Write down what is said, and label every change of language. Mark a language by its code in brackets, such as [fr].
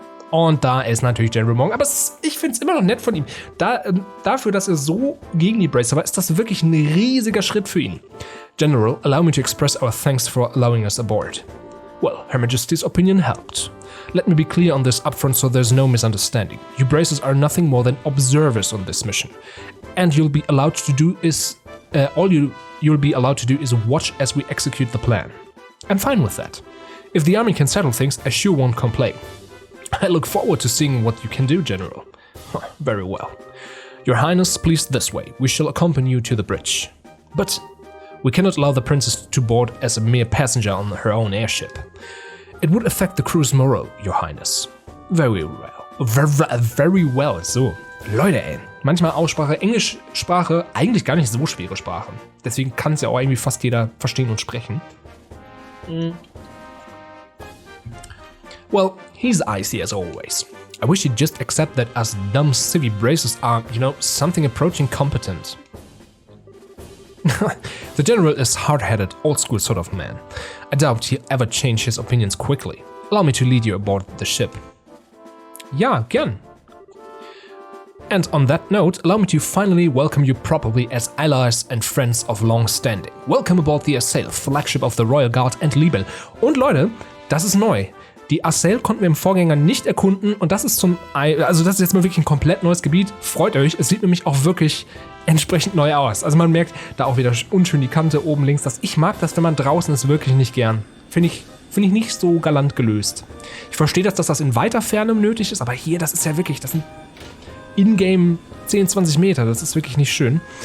[de] Und da ist natürlich General Morgan, aber ich finde es immer noch nett von ihm. Dafür, dass er so gegen die Bracer war, ist das wirklich ein riesiger Schritt für ihn. [en] General, allow me to express our thanks for allowing us aboard. Well, Her Majesty's opinion helped. Let me be clear on this upfront so there's no misunderstanding. You Bracers are nothing more than observers on this mission. And you'll be allowed to do is... you'll be allowed to do is watch as we execute the plan. I'm fine with that. If the army can settle things, I sure won't complain. I look forward to seeing what you can do, General. Very well. Your Highness, please this way. We shall accompany you to the bridge. But we cannot allow the princess to board as a mere passenger on her own airship. It would affect the crew's morale, Your Highness. Very well. Very well. [de] So, Leute, ey. Manchmal Aussprache, Englischsprache, eigentlich gar nicht so schwere Sprache. Deswegen kann es ja auch irgendwie fast jeder verstehen und sprechen. [en] Well, he's icy as always. I wish he'd just accept that us dumb civvy Bracers are, something approaching competent. The General is hard-headed, old-school sort of man. I doubt he'll ever change his opinions quickly. Allow me to lead you aboard the ship. [de] Ja, gern. [en] And on that note, allow me to finally welcome you properly as allies and friends of long standing. Welcome aboard the Assail, flagship of the Royal Guard and Libel. [de] Und Leute, das ist neu. Die Assail konnten wir im Vorgänger nicht erkunden und das ist das ist jetzt mal wirklich ein komplett neues Gebiet. Freut euch, es sieht nämlich auch wirklich entsprechend neu aus. Also man merkt da auch wieder unschön die Kante oben links. Ich mag das, wenn man draußen ist, wirklich nicht gern. Finde ich nicht so galant gelöst. Ich verstehe dass das in weiter Ferne nötig ist, aber hier, das ist ja wirklich, das sind in-game 10, 20 Meter. Das ist wirklich nicht schön.